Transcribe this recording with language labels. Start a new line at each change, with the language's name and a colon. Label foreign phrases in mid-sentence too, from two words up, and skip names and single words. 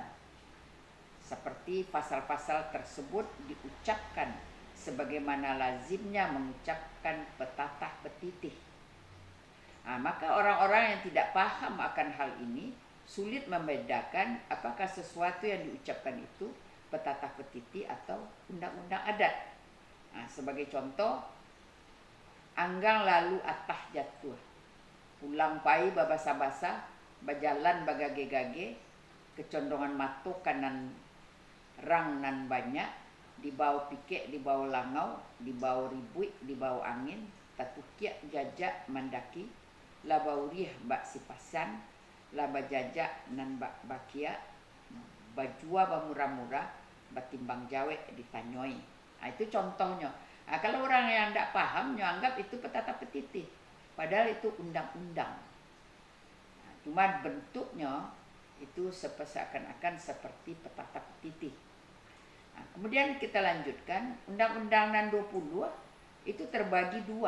Indonesian: Seperti pasal-pasal tersebut diucapkan sebagaimana lazimnya mengucapkan petatah petitih. Nah, maka orang-orang yang tidak paham akan hal ini sulit membedakan apakah sesuatu yang diucapkan itu petatah petitih atau undang-undang adat. Nah, sebagai contoh,
Minangkabau: anggang lalu atah jatuh, pulang pai babasa-basa, berjalan bagage-gage, kecondongan mata kanan rang nan banyak, di bawah pikek, di bawah langau, di bawah ribuik, di bawah angin, tatukiak jajak mandaki, laba uriah bak sipasan, laba jajak nan bak bakia, bajua bamurah-murah, batimbang jawek ditanyoi.
Indonesian: Nah, itu contohnya. Nah, kalau orang yang tidak paham, anggap itu petatah petitih, padahal itu undang-undang. Nah, cuma bentuknya itu seakan-akan seperti petatah petitih. Nah, kemudian kita lanjutkan, Undang-Undang nan 20 itu terbagi 2.